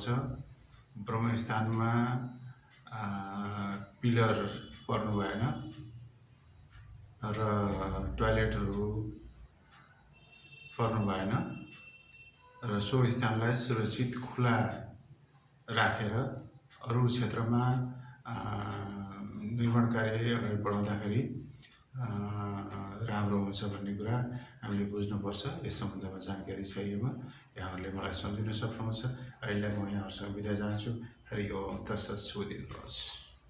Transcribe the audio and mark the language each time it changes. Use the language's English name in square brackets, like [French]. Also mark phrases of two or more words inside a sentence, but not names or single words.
[Nepali] ब्रह्मस्थानमा पिलर पर्नु भएन र टोयलेटहरू पर्नु भएन र सो स्थानलाई सुरक्षित खुला राखेर अरू क्षेत्रमा निर्माण कार्य अगाडि बढाउँदाखेरि राम्रो हुन्छ भन्ने कुरा हामीले बुझ्नुपर्छ। यस सम्बन्धमा जानकारी चाहिएमा यहाँहरूले मलाई सम्झिन सक्नुहुन्छ। अहिले म यहाँहरूसँग बिदा चाहन्छु। हरि ओम। तत्सत्। शुभ दिन रहोस्।